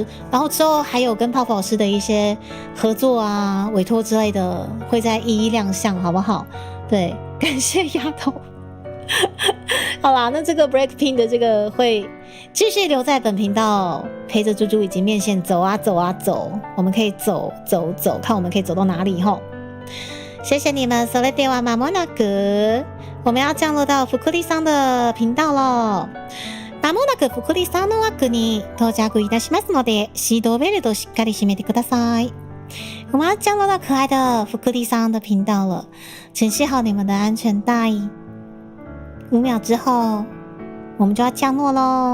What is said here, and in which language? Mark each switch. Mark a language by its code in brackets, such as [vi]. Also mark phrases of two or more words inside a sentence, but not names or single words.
[zh] 然后之后还有跟泡芙老师的一些合作啊、委托之类的，会再一一亮相，好不好？对，感谢丫头。好啦，那这个 BLACKPINK 的这个会继续留在本频道，陪着猪猪以及面线走啊走啊走，我们可以走，看我们可以走到哪里吼。谢谢你们， [ja] それではまもなく [zh] 我们要降落到福库利桑的频道了。 [ja] まもなく福库利桑の枠に到着いたしますので、シートベルトしっかり締めてください。 [zh] 我们要降落到可爱的福库利桑的频道了，请系好你们的安全带。5秒之后，我们就要降落